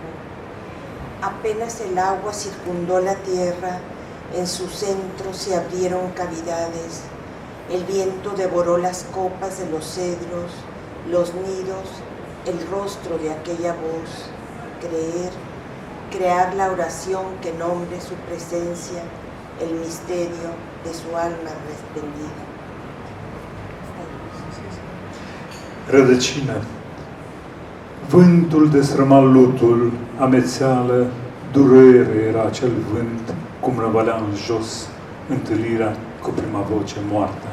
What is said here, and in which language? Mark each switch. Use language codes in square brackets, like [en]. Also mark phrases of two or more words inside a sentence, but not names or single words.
[es] Apenas el agua circundó la tierra, en su centro se abrieron cavidades. El viento devoró las copas de los cedros, los nidos, el rostro de aquella voz. Crear la oración que nombre su presencia, el misterio de su alma resplendida. [ro] Rădăcină. Vântul desrăma lutul, amețeală, durere era acel vânt, cum răvălea în jos întâlnirea cu prima voce moartă.